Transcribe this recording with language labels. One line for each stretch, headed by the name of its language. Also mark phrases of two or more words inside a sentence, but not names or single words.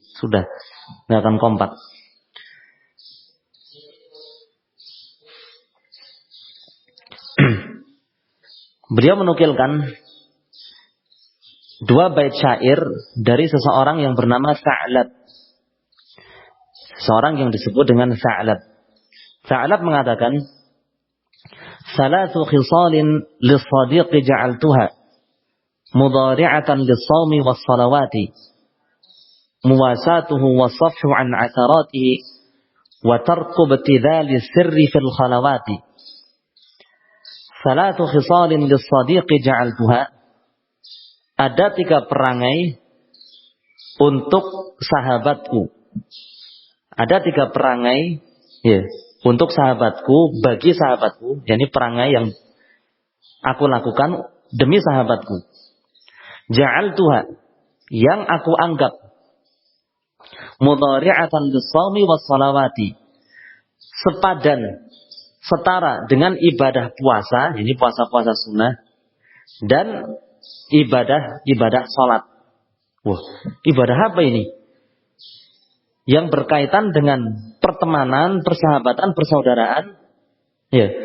Indonesian: Sudah, nggak akan kompak. Beliau menukilkan dua bait syair dari seseorang yang bernama Sa'lab. Seorang yang disebut dengan Sa'lab. Sa'lab mengatakan,
Arabic: "ثلاث خصال للصديق جعلتها مضارعة للصوم والصلاة مواساته والصفح عن عثراته وترك ابتذال سره في الخلوات." ثلاث خصال للصديق جعلتها.
Indonesian: Ada 3 perangai untuk sahabatku. Ada 3 perangai ya, untuk sahabatku, bagi sahabatku. Yani perangai yang aku lakukan demi sahabatku. Ja'altuha, yang aku anggap
Arabic: مضارعة للصوم والصلاة,
Indonesian: sepadan, setara dengan ibadah puasa, ini puasa-puasa sunnah, dan ibadah sholat. Wah, ibadah apa ini? Yang berkaitan dengan pertemanan, persahabatan, persaudaraan, ya.